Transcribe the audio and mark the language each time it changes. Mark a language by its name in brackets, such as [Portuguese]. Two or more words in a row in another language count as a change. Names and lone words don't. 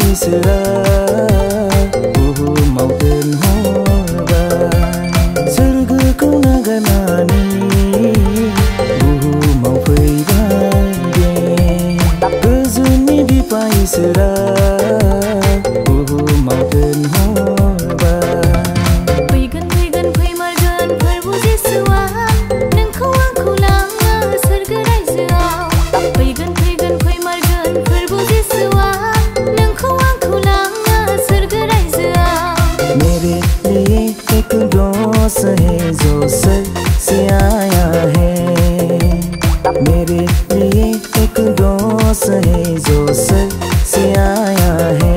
[Bodo] इसोरा बुहुमाव दोनहरबाय सोरगोखौ नागारनानै बुहुमाव फैबाय दे गोजौनि बिफा इसोरा बुहुमाव दोनहरबाय फैगोन फैगोन फैमारगोन फोरबु जिसुआ नोंखौ आंखौ लाङो सोरगो रायजोआव फैगोन फैगोन फैमारगोन फोरबु जिसुआ नोंखौ आंखौ लाङो सोरगो रायजोआव [Hindi] मेरे लिए एक दोस्त है जो सर से आया है मेरे लिए एक दोस्त है जो सर से आया है